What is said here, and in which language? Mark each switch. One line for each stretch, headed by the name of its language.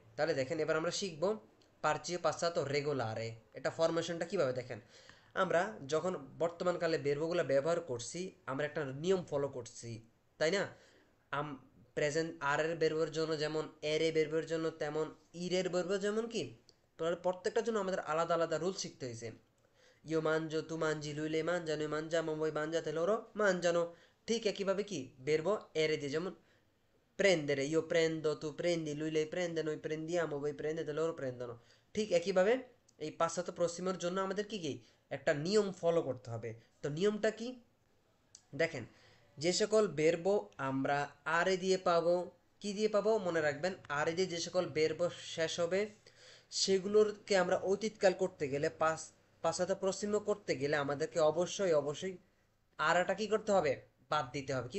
Bangla: তাহলে দেখেন এবার আমরা শিখব পার্চিসিপো পাসাতো রেগুলারে, এটা ফরমেশনটা কিভাবে দেখেন। আমরা যখন বর্তমানকালে বেরবোগুলো ব্যবহার করছি, আমরা একটা নিয়ম ফলো করছি, তাই না? আম প্রেজেন্ট আর এর বেরবোর জন্য যেমন, এর এ বেরবোর জন্য তেমন, ইরের বেরবোর যেমন কি, প্রত্যেকটার জন্য আমাদের আলাদা আলাদা রুল শিখতে হয়েছে।
Italian: ইও মানজো, তু মানজি, lui lei mangiano, noi mangiamo, voi mangiate, loro mangiano।
Bangla: ঠিক একইভাবে কি বেরবো এরে দিয়ে, যেমন
Italian: prendere, io prendo, tu prendi, lui lei prende, noi prendiamo, voi prendete, loro prendono।
Bangla: ঠিক একইভাবে এই পাশ্চাত্য পশ্চিমের জন্য আমাদের কি কি একটা নিয়ম ফলো করতে হবে। তো নিয়মটা কি দেখেন, যে সকল বেরবো আমরা আরে দিয়ে পাবো, কি দিয়ে পাবো মনে রাখবেন, আরে দিয়ে যে সকল বেরবো শেষ হবে, সেগুলোরকে আমরা অতীতকাল করতে গেলে, পাশ্চাত্য পশ্চিম করতে গেলে আমাদেরকে অবশ্যই অবশ্যই আরাটা কি করতে হবে, বাদ দিতে হবে।